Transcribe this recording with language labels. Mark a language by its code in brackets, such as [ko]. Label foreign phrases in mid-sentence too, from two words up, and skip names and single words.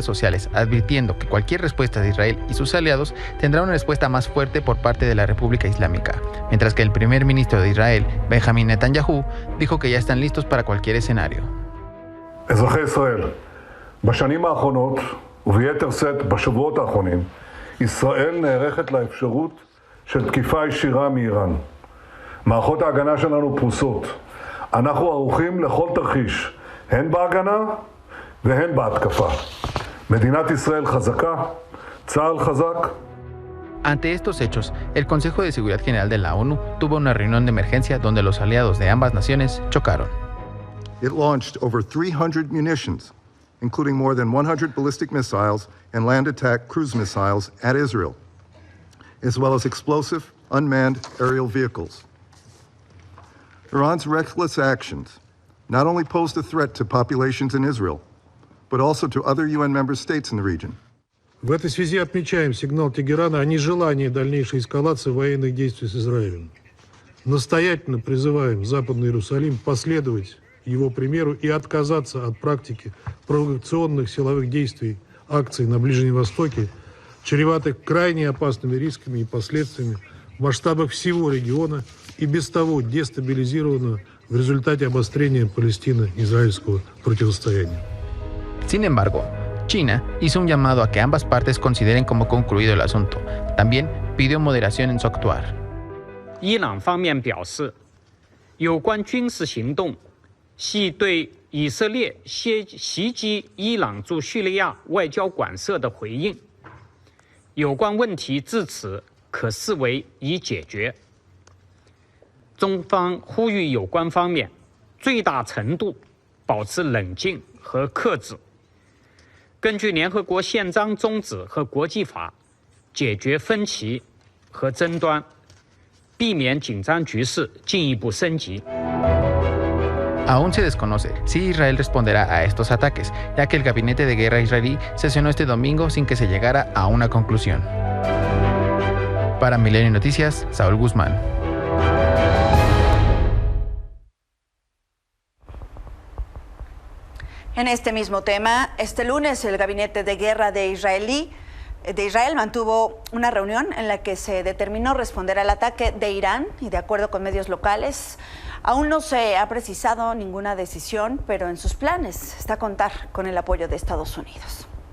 [es] sociales advirtiendo que cualquier respuesta de Israel y sus aliados tendrá una respuesta más fuerte por parte de la República Islámica, mientras que el primer ministro de Israel, Benjamin Netanyahu, dijo que ya están listos para cualquier escenario. [he] אזרחי ישראל, בשנים האחרונות, וביתר שאת בשבועות האחרונים, ישראל נערכת לאפשרות של תקיפה ישירה מאיראן. מערכות ההגנה שלנו פרוסות. אנחנו ערוכים לכל תרחיש, הן בהגנה והן בהתקפה. מדינת ישראל חזקה, צה"ל חזק. [es] Ante estos hechos, el Consejo de Seguridad General de la ONU tuvo una reunión de emergencia donde los aliados de ambas naciones chocaron. [en] It launched over 300 munitions, including more than 100 ballistic missiles and land attack cruise missiles at Israel, as well as explosive, unmanned aerial vehicles. Iran's reckless actions not only posed a threat to populations in Israel, but also to other UN member states in the region. [ru] В этой связи отмечаем сигнал Тегерана о нежелании дальнейшей эскалации военных действий с Израилем. Настоятельно призываем Западный Иерусалим последовать его примеру и отказаться от практики провокационных силовых действий, акций на Ближнем Востоке, чреватых крайне опасными рисками и последствиями в масштабах всего региона и без того дестабилизированного в результате обострения палестино-израильского противостояния. [es] Sin embargo, China hizo un llamado a que ambas partes consideren como concluido el asunto. También pidió moderación en su actuar. [zh] 伊朗方面表示，有关军事行动系对以色列袭击伊朗驻叙利亚外交馆舍的回应。有关问题至此可视为已解决。中方呼吁有关方面最大程度保持冷静和克制。根据联合国宪章宗旨和国际法，解决分歧和争端，避免紧张局势进一步升级。 [es] Aún se desconoce si Israel responderá a estos ataques, ya que el gabinete de guerra israelí sesionó este domingo sin que se llegara a una conclusión. Para Milenio Noticias, Saúl Guzmán. En este mismo tema, este lunes el Gabinete de Guerra de Israel mantuvo una reunión en la que se determinó responder al ataque de Irán y de acuerdo con medios locales, aún no se ha precisado ninguna decisión, pero en sus planes está contar con el apoyo de Estados Unidos.